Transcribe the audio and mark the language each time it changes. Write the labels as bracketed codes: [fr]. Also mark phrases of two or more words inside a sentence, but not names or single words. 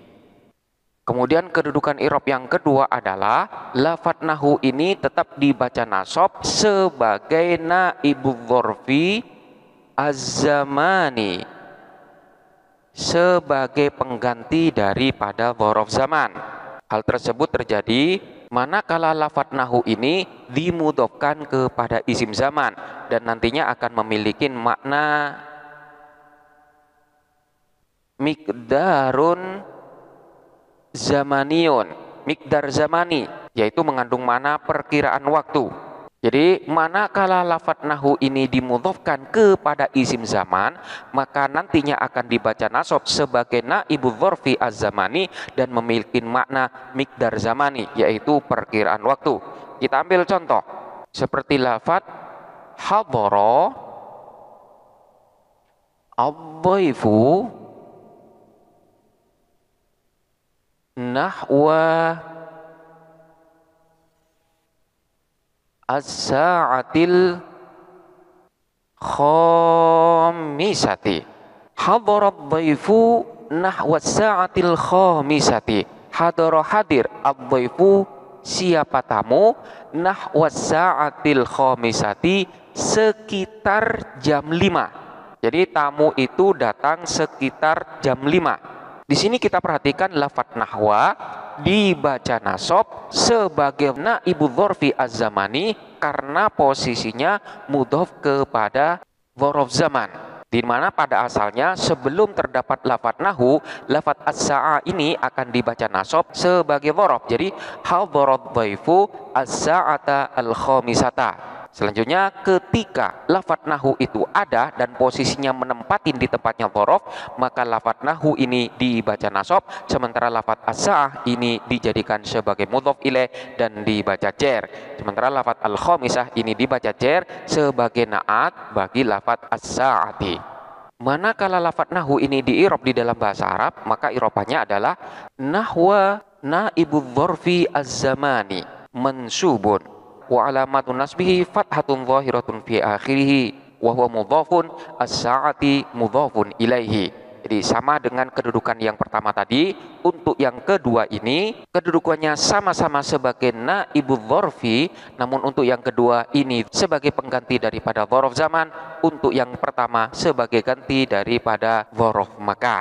[id] Kemudian kedudukan i'rab yang kedua adalah lafadz nahwu ini tetap dibaca nasab sebagai [ar] نائب الظرف الزماني, [id] sebagai pengganti daripada [ar] ظرف زمان. [id] Hal tersebut terjadi manakala lafadz nahwu ini dimudhofkan kepada [ar] اسم زمان [id] dan nantinya akan memiliki makna [ar] مقدار زماني، مقدار زماني, [id] yaitu mengandung makna perkiraan waktu. Jadi manakala lafadz nahu ini dimudhofkan kepada [ar] اسم زمان, [id] maka nantinya akan dibaca nasab sebagai [ar] نائب ظرف الزماني [id] dan memiliki makna [ar] مقدار زماني, [id] yaitu perkiraan waktu. Kita ambil contoh seperti lafadz [ar] حضر الضيف نحو الساعة الخامسة. حضر الضيف نحو الساعة الخامسة. [id] Hadara hadir, ad-dhaifu siapa tamu, [ar] نحو الساعة الخامسة [id] sekitar jam 5. Jadi tamu itu datang sekitar jam 5. Di sini kita perhatikan lafadz nahwa dibaca nasab sebagai [ar] نائب ظرف الزماني [id] karena posisinya mudhof kepada [ar] ظرف زمان. [id] Di mana pada asalnya sebelum terdapat lafadz nahu, lafadz as-sa'a ini akan dibaca nasab sebagai dzaraf. [ar] Jadi حضرت الضيف الساعة الخامسة. [id] Selanjutnya ketika lafadz nahu itu ada dan posisinya menempatin di tempatnya dzaraf, maka lafadz nahu ini dibaca nasab, sementara lafadz as-sa'ah ini dijadikan sebagai [ar] مضاف إليه [id] dan dibaca jar. Sementara lafadz al-khamisah ini dibaca jar sebagai na'at bagi lafadz as-sa'ati. Manakala lafadz nahu ini diirob di dalam bahasa Arab, maka irobannya adalah [ar] نحو نائب ظرف الزماني منصوب وعلامة نصبه فتحة ظاهرة في آخره وهو مضاف الساعة مضاف إليه. [id] Jadi sama dengan kedudukan yang pertama tadi. Untuk yang kedua ini kedudukannya sama-sama sebagai [ar] نائب ظرف, [id] namun untuk yang kedua ini sebagai pengganti daripada [ar] ظرف زمان, [id] untuk yang pertama sebagai ganti daripada [ar] ظرف مكان.